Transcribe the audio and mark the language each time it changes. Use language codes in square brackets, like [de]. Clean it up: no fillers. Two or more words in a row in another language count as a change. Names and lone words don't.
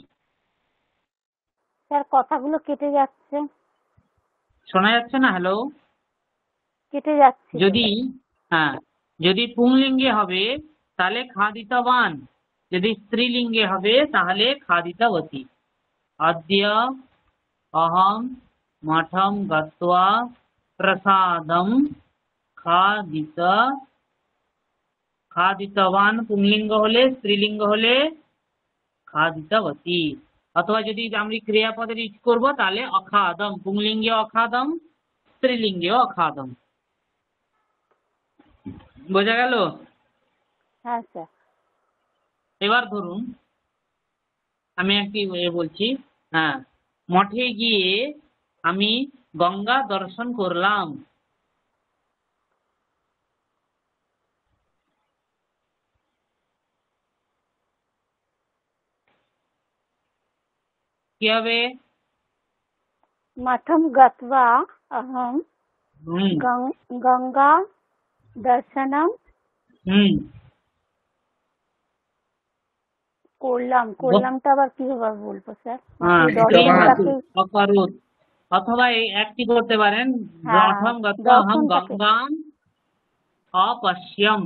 [bn] স্যার, কথাগুলো কেটে যাচ্ছে। শোনা যাচ্ছে না? হ্যালো। কেটে যাচ্ছিল। যদি হ্যাঁ, যদি পুংলিঙ্গে হবে তাহলে খাদিতবান, যদি স্ত্রীলিঙ্গে হবে তাহলে খাদিতবতী। [sa] अद्य अहम मठम गत्वा प्रसादम खादित खादितवान [bn] পুংলিঙ্গ হলে, স্ত্রীলিঙ্গ হলে খাদিতবতী। অথবা যদি আমরা ক্রিয়াপদের ইউজ করব তাহলে অখাদম, পুংলিঙ্গে অখাদম, স্ত্রীলিঙ্গে অখাদম। বোঝা গেল? হ্যাঁ স্যার। এবার ধরুন আমি একটি বলছি, হ্যাঁ, মঠে গিয়ে আমি গঙ্গা দর্শন করলাম। কি হবে? [sa] मठम गत्वा अहम হুম गंगा दर्शनम করলাম। [bn] করলামটা আবার কিভাবে বলবো স্যার? হ্যাঁ, দর্শনটাকে [sa] অকারুত। [bn] অথবা এই একটি করতে পারেন, [sa] মঠম গত্বা অহম [bn] দর্শনটাকে [sa] গঙ্গাম অপশ্যম।